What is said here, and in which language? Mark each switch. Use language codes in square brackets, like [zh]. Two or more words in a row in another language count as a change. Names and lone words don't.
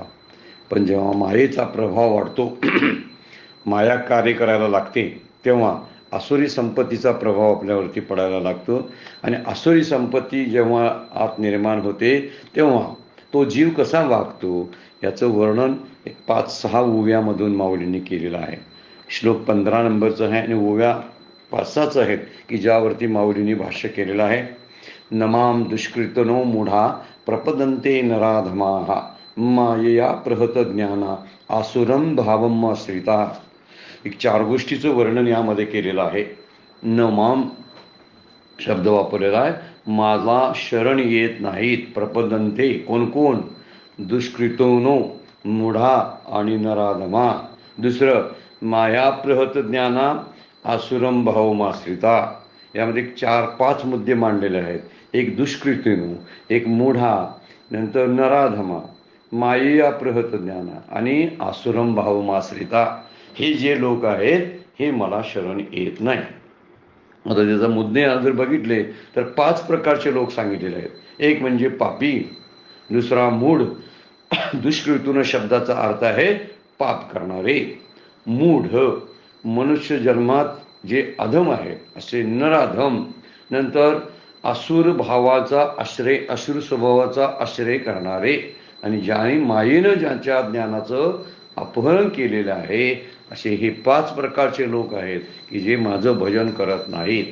[mr] पण जेव्हा मायेचा प्रभाव वाढतो, माया कार्य करायला लागते, तेव्हा आसुरी संपत्तीचा प्रभाव आपल्यावरती पडायला लागतो आणि आसुरी संपत्ती जेव्हा आत निर्माण होते तेव्हा तो जीव कसा वागतो याचं वर्णन 5-6 ओव्यामधून माऊलींनी केलेलं आहे। श्लोक 15 नंबरचा आहे आणि ओव्या 5-6 आहेत की ज्यावरती माऊलींनी भाष्य केलेलं आहे। [sa] नमाम दुष्कृतनो मूढा प्रपदन्ते नराधमाः मायया प्रहत ज्ञाना आसुरम भावम आश्रिता। [mr] एक 4 गोष्टीचं वर्णन यामध्ये केलेलं आहे। नमाम शब्द वापरलेला आहे, माझा शरण येत नाहीत, प्रपदन्ते कोण, [sa] दुष्कृतोनो मूढा [mr] आणि नराधमा। [sa] दुसरं माया प्रहत ज्ञाना आसुरम भावमाश्रिता। [mr] यामध्ये 4-5 मुद्दे मांडलेले आहेत। एक दुष्कृतीनो, एक मूढा, नंतर नराधमा, [sa] मायया प्रहत ज्ञाना [mr] आणि [sa] आसुरम भावमाश्रिता। [mr] हे जे लोक आहेत हे मला शरण येत नाही। आता त्याचा मुद्दे जर बघितले तर 5 प्रकारचे लोक सांगितलेले आहेत। एक म्हणजे पापी, दुसरा मूढ, दुष्कृतून शब्दाचा अर्थ आहे पाप करणारे, मूढ मनुष्य जन्मात जे अधम आहे असे नराधम, नंतर असुर भावाचा आश्रय, असुर स्वभावाचा आश्रय करणारे आणि ज्याने मायेनं ज्यांच्या ज्ञानाचं अपहरण केलेलं आहे असे हे 5 प्रकारचे लोक आहेत की जे माझं भजन करत नाहीत।